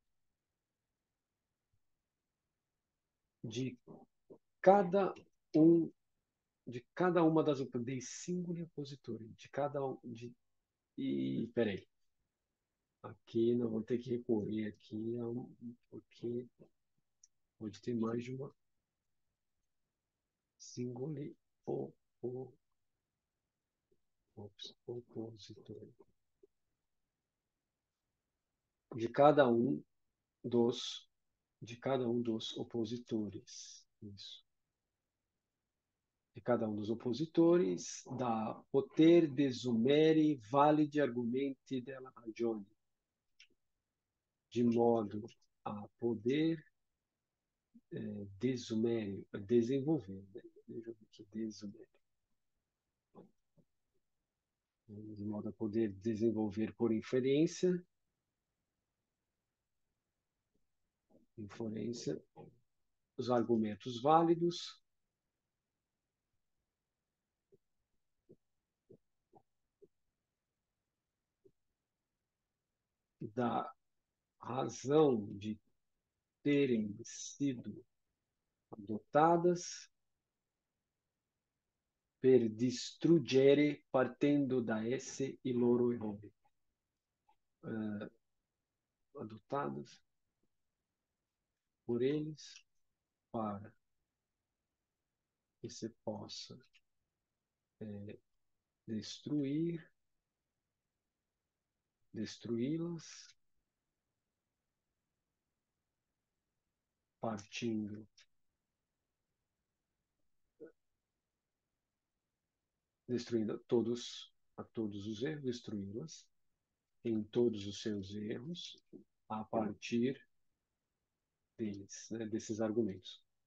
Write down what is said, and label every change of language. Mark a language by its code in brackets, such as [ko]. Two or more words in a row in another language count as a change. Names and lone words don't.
[pt] de cada um de cada uma das [it] dei singoli oppositori, [pt] de cada um de e peraí, aqui nós vamos ter que recorrer aqui porque pode ter mais de uma [it] singoli opositor. [pt] de cada um dos opositores. Isso. De cada um dos opositores, [it] da poter desumere validi argumenti della ragione, [pt] de modo a poder desumere, desenvolver, né? Deixa eu ver aqui, desumere. De modo a poder desenvolver por inferência, os argumentos válidos da razão de terem sido adotadas [it] per distruggere partendo da esse i loro errori. [pt] Adotadas por eles para que se possa destruí-las, partindo, destruindo a todos os erros, destruí-las em todos os seus erros, a partir deles, né, desses argumentos.